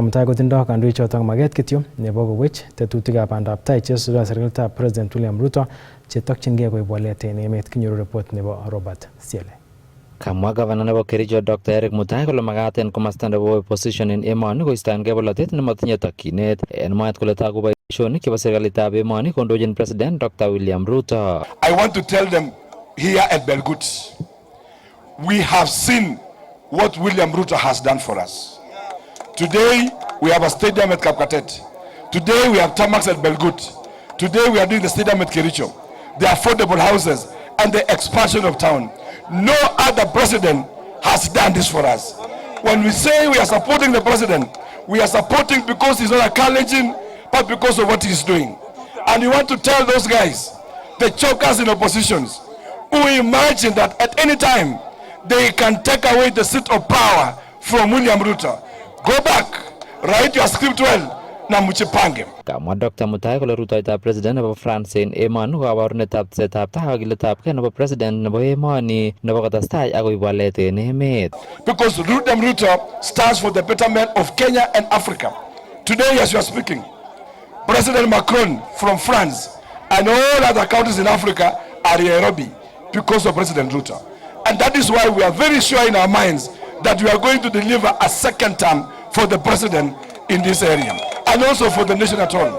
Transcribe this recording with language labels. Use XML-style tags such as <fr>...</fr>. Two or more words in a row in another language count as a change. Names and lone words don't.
<kln>Mutai kotindoi kandoichotok maget kityo nebo kowech tetutikab bandaptai chesubi serikalitab President William Ruto chetokchingei koib walet eng emet. Kinyoru report nebo Robert Siele. Kamwa Governor nebo Kericho Dr. Eric Mutai kole magaat en komasta nebo opposition en emoni koistoengei bolotet nemotinye tokyinet en mwaet kole tagu boisionik chebo serikalitab emoni kondochin President Dr. William Ruto.</kln> <en>I want to tell them here at Belgut, we have seen what William Ruto has done for us. Today we have a stadium at Kapkatet. Today we have tarmacs at Belgut. Today we are doing the stadium at Kericho, the affordable houses and the expansion of town. No other president has done this for us. When we say we are supporting the president, we are supporting because he's not a Kalenjin, but because of what he's doing. And we want to tell those guys, the chokers in oppositions, who imagine that at any time they can take away the seat of power from William Ruto. Go back, write your script well,</en> <sw>na mchipange.</sw> <kln>Kamwa Dr. Mutai kole rutoitab President nebo France en emoni ko kabarunetab tesetab tai ak kiletabgei nebo President nebo emoni nebo kotestai ak koib walet en emet.</kln> <en>Because William Ruto stands for the betterment of Kenya and Africa. Today, as you are speaking, President Macron from France and all other countries in Africa are in Nairobi because of President Ruto. And that is why we are very sure in our minds that we are going to deliver a second term for the president in this area and also for the nation at all.</en>